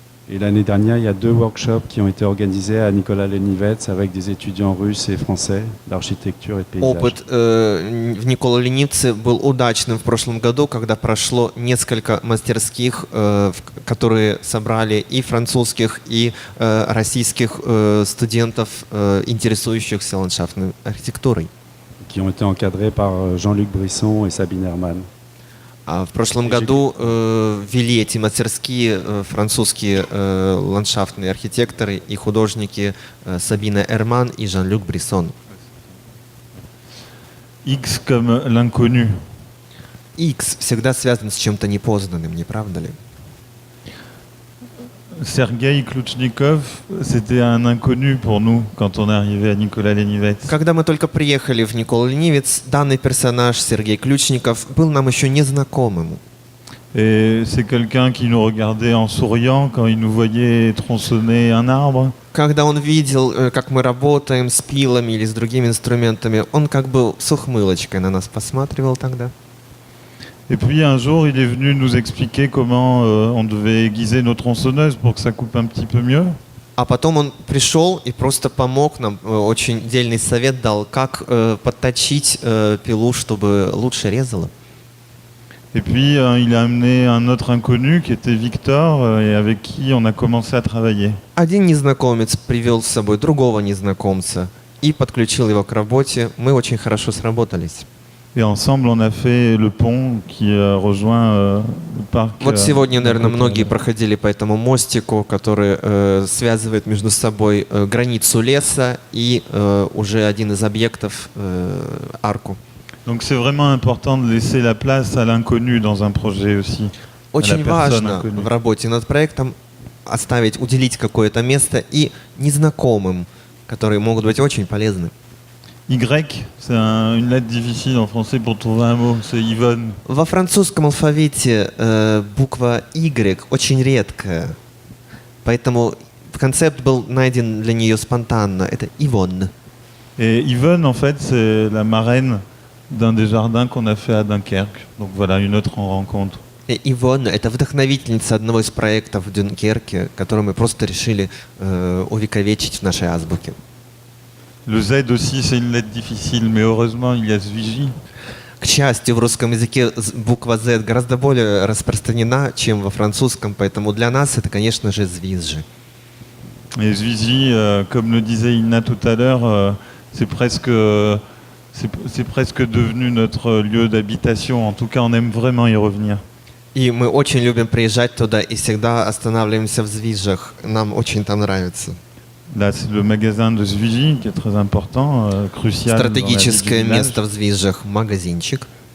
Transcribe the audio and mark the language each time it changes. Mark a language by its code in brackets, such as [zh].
[fr] Et l'année dernière, il y a 2 workshops qui ont été organisés à Nicolas Lenivets avec des étudiants russes et français d'architecture et de paysage. [ru] Опыт в Никола Ленивце был удачным в прошлом году, когда прошло несколько мастерских, которые собрали и французских, и российских студентов, интересующихся ландшафтной архитектурой. [fr] Qui ont été encadrés par Jean-Luc Brisson et Sabine Herman. [ru] А в прошлом году вели эти мастерские французские ландшафтные архитекторы и художники Сабина Эрман и Жан-Люк Бриссон. [fr] X comme l'inconnu. [ru] X всегда связан с чем-то непознанным, не правда ли? [fr] Sergueï Klouchnikov, c'était un inconnu pour nous quand on est arrivé à Nicolas Lenivets. [ru] Когда мы только приехали в Никола Ленивец, данный персонаж Сергей Ключников был нам еще незнакомым. [fr] Et c'est quelqu'un qui nous regardait en souriant quand il nous voyait tronçonner un arbre. [ru] Когда он видел, как мы работаем с пилами или с другими инструментами, он как бы с ухмылочкой на нас посматривал тогда. [fr] Et puis un jour, il est venu nous expliquer comment on devait aiguiser nos tronçonneuses pour que ça coupe un petit peu mieux. [ru] А потом он пришел и просто помог нам, очень дельный совет дал, как подточить пилу, чтобы лучше резала. [fr] Et puis il a amené un autre inconnu qui était Victor et avec qui on a commencé à travailler. [ru] Один незнакомец привел с собой другого незнакомца и подключил его к работе. Мы очень хорошо сработались. [fr] Et ensemble, on a fait le pont qui rejoint le parc. [ru] Вот сегодня, наверное, многие проходили по этому мостику, который связывает между собой границу леса и уже один из объектов арку. [fr] Donc c'est vraiment important de laisser la place à l'inconnu dans un projet aussi. [ru] Очень важно в работе над проектом уделить какое-то место и незнакомым, которые могут быть очень полезны. [fr] Y, c'est une lettre difficile en français pour trouver un mot, c'est Yvonne. [ru] Во французском алфавите буква Y очень редкая, поэтому концепт был найден для нее спонтанно. Это Yvonne. [fr] Et Yvonne, en fait, c'est la marraine d'un des jardins qu'on a fait à Dunkerque. Donc voilà, une autre rencontre. [ru] И Yvonne — это вдохновительница одного из проектов в Дюнкерке, который мы просто решили увековечить в нашей азбуке. [fr] Le Z aussi, c'est une lettre difficile, mais heureusement, il y a Zviji. [ru] К счастью, в русском языке буква Z гораздо более распространена, чем во французском, поэтому для нас это, конечно же, Звизжи. [fr] Et Zviji, comme le disait Inna tout à l'heure, c'est presque devenu notre lieu d'habitation. En tout cas, on aime vraiment y revenir. [ru] И мы очень любим приезжать туда и всегда останавливаемся в Звизжах. Нам очень там нравится. [fr] Là, c'est le magasin de Zviji qui est très important, crucial. [ru] Стратегическое место в Звизжах, магазинчик.